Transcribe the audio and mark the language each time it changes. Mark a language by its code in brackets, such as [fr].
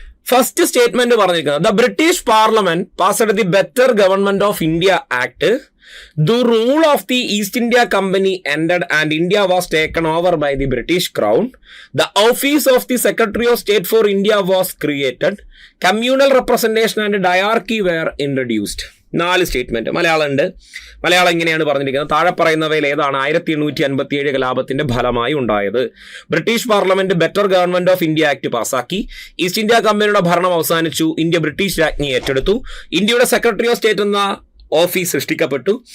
[en] first statement [ml] പറഞ്ഞിരിക്കുന്നത്, [en] The British parliament passed the better government of India act. The rule of the East India Company ended and India was taken over by the British Crown. The office of the Secretary of State for India was created. Communal representation and diarchy were introduced. 4 statement. [ml] Malayalam ഇങ്ങനെയാണ് പറഞ്ഞിരിക്കുന്നത്. താഴെ പറയുന്നവയിൽ ഏതാണ് 1857 കലാപത്തിന്റെ ഫലമായി ഉണ്ടായത്? British parliament better government of India act പാസാക്കി. East India കമ്പനിയുടെ ഭരണം അവസാനിച്ചു. ഇന്ത്യ ബ്രിട്ടീഷ് രാജ്ഞി ഏറ്റെടുത്തു. ഇന്ത്യയുടെ സെക്രട്ടറി ഓഫ് സ്റ്റേറ്റ് എന്ന ഓഫീസ് സൃഷ്ടിക്കപ്പെട്ടു.